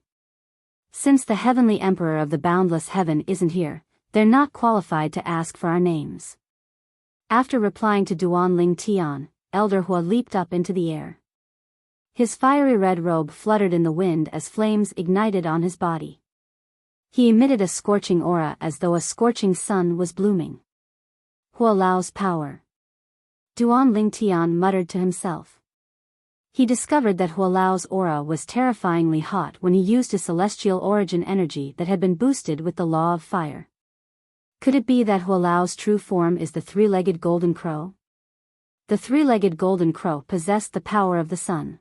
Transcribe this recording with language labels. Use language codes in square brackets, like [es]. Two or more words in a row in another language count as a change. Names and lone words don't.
[en] Since the Heavenly Emperor of the Boundless Heaven isn't here, they're not qualified to ask for our names. After replying to Duan Lingtian, Elder Hua leaped up into the air. His fiery red robe fluttered in the wind as flames ignited on his body. He emitted a scorching aura as though a scorching sun was blooming. Hua Lao's power. Duan Lingtian muttered to himself. He discovered that Hua Lao's aura was terrifyingly hot when he used his celestial origin energy that had been boosted with the law of fire. Could it be that Hua Lao's true form is the three-legged golden crow? The three-legged golden crow possessed the power of the sun.